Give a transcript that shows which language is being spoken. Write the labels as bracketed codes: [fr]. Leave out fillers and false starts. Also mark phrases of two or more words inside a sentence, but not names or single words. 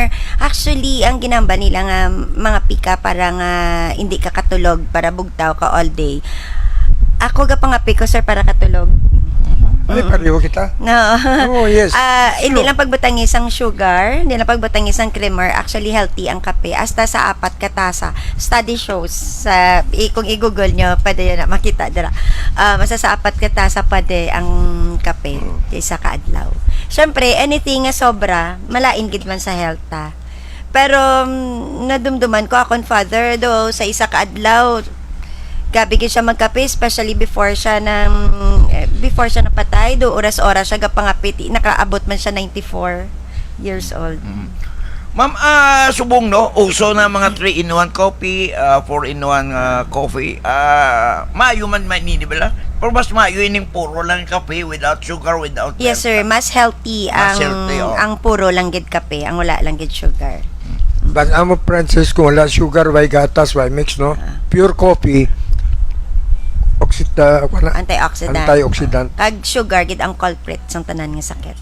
[hil] Actually, ang ginamba nila nga mga pika para nga hindi ka katulog, para bugtaw ka [en] all day. [hil] Ako gapangapi ko, sir, para katulog. Ay, pareho kita. No. [en] Oh, yes. [hil] Hindi lang pagbutangis ang sugar, hindi lang pagbutangis ang creamer, [en] actually healthy [hil] ang kape. Hasta sa 4 katasa. [en] Study shows, [tl] kung i-google nyo, pwede yun na makita. [hil] Masa sa 4 katasa pwede ang kape kaysa kaadlaw. Siyempre, anything nga sobra, malain gid man sa health ta. Pero, nadumduman ko akong father, do sa isa kaadlaw, gabi siya magkape, especially before siya napatay, do oras-oras siya gapangapiti, nakaabot man siya 94 [en] years old. [hil] Ma'am, subong, no? Uso na mga [en] 3-in-1 coffee, 4-in-1 coffee. [hil] Maayo man di ba? Pero mas maayo yung puro lang kape [en] without sugar, without Yes, [hil] sir, mas healthy Mas healthy, ang puro lang gid kape, ang wala lang gid sugar. But amo Francis, kung wala sugar, why gatas, [en] why mix, [hil] no? [en] Pure coffee, Antioxidant. antioxidant. [hil] Kag sugar gid ang culprit sang tanan nga sakit.